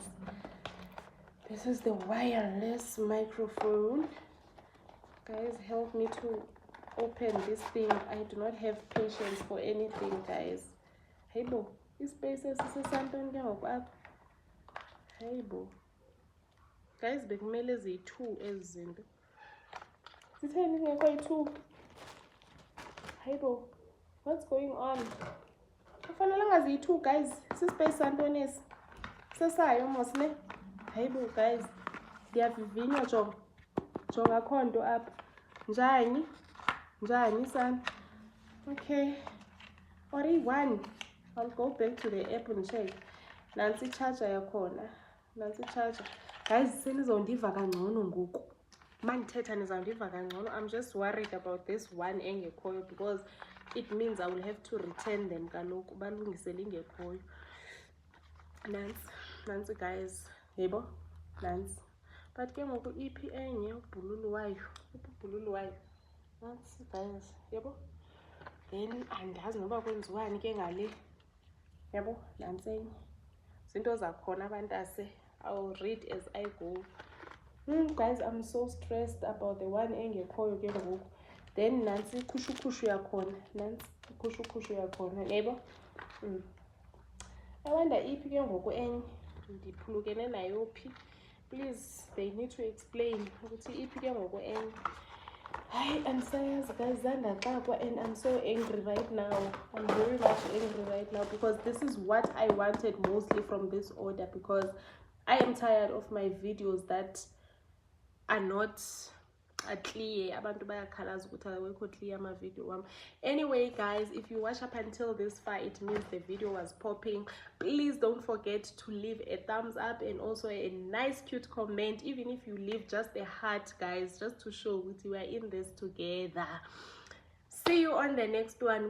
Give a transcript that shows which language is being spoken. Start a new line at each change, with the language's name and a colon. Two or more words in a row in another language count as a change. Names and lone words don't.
English: This is the wireless microphone. Guys, help me to open this thing. I do not have patience for anything, guys. Hey bo, this space is something up. Hey bo. Guys,
Xhosa: bekumele ziyi-2 ezinto. Sitheni ngekwayi-2? Hey bo,
English: what's going on?
Xhosa: Kufanele ziyi-2 guys. Sispace santoni esi? Sesayo mos ne? Hey bo guys, ndiyavivinywa jonga. Jonga akho nto apha. Njani? Njani sana?
English: Okay. Or one. I'll go back to the app and check.
Xhosa: Nansi charger yakhona. Nansi charger. Guys, senizondiva kangcono ngoku. Mandithetha nizondiva kangcono.
English: I'm just worried about this one engekhoyo because it means I will have to return them
Xhosa: kaloku balungisele ingekhoyo. Nansi guys. Yebo? Nansi. But ke ngoku iphi enye ubhululu wayo. Ubhululu wayo. Nansi guys. Yebo? Then andazi noba kwenziwani ke ngale. Yabo, nansi enye. Zinto zakhona abantase.
English: I'll read as I go. Guys, I'm so stressed about the one
Xhosa: engekhoyo ke ngoku. Then nansi khushu yakhona. Nansi khushu yakhona. Yebo?
English: I wonder
Xhosa: iphi ke ngoku enye. Ndiphulukene nayo phi.
English: Please, they need to explain
Xhosa: ukuthi iphi ke ngoku enye.
English: Hi, I'm sorry guys, and I'm so angry right now. I'm very much angry right now because this is what I wanted mostly from this order, because I am tired of my videos that are not clear.
Zulu: Abantu bayakhalaza ukuthi awekho clear ama video wami.
English: Anyway guys, if you watch up until this far, it means the video was popping. Please don't forget to leave a thumbs up and also a nice cute comment, even if you leave just a heart guys, just to show that we are in this together. See you on the next one.